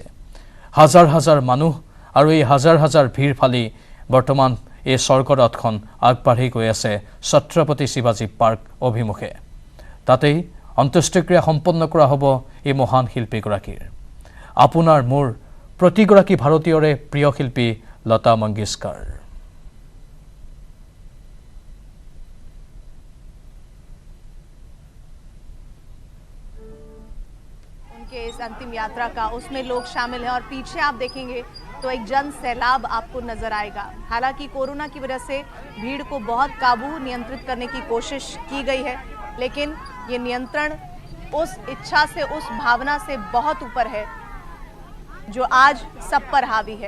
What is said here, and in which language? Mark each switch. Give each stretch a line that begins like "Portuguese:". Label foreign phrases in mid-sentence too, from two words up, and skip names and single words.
Assamese: হাজাৰ হাজাৰ মানুহ আৰু এই হাজাৰ হাজাৰ ভিৰ ফালি বৰ্তমান এই স্বৰ্গৰথখন আগবাঢ়ি গৈ আছে ছত্ৰপতি শিৱাজী পাৰ্ক অভিমুখে। তাতেই অন্ত্যেষ্টিক্ৰিয়া সম্পন্ন কৰা হ'ব এই মহান শিল্পীগৰাকীৰ। আপোনাৰ মোৰ প্ৰতিগৰাকী ভাৰতীয়ৰে প্ৰিয় শিল্পী লতা মংগেশকাৰ।
Hindi: के इस अंतिम यात्रा का उसमें लोग शामिल हैं और पीछे आप देखेंगे तो एक जन सैलाब आपको नजर आएगा। हालांकि कोरोना की वजह से भीड़ को बहुत काबू नियंत्रित करने की कोशिश की गई है, लेकिन ये नियंत्रण उस इच्छा से, उस भावना से बहुत ऊपर है जो आज सब पर हावी है।